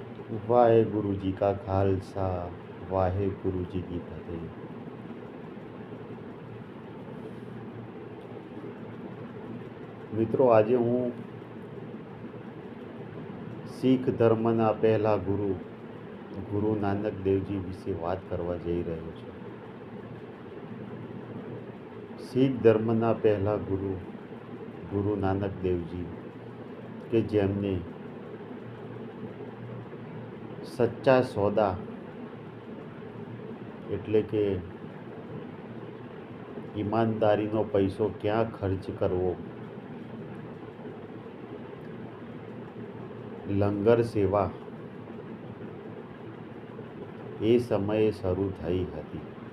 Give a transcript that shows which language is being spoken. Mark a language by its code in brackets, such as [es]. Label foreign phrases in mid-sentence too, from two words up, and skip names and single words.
[pa] ਵਾਹਿਗੁਰੂ ਜੀ ਕਾ ਖ਼ਾਲਸਾ ਵਾਹਿਗੁਰੂ ਜੀ ਕੀ ਫ਼ਤਿਹ। [gu] મિત્રો, આજે હું શીખ ધર્મના પહેલા ગુરુ નાનક દેવજી વિશે વાત કરવા જઈ રહ્યો છું। શીખ ધર્મના પહેલા ગુરુ નાનક દેવજી કે જેમને સચ્ચા સોદા એટલે કે ઈમાનદારીનો પૈસો ક્યાં ખર્ચ કરવો, લંગર સેવા એ સમયે શરૂ થઈ હતી।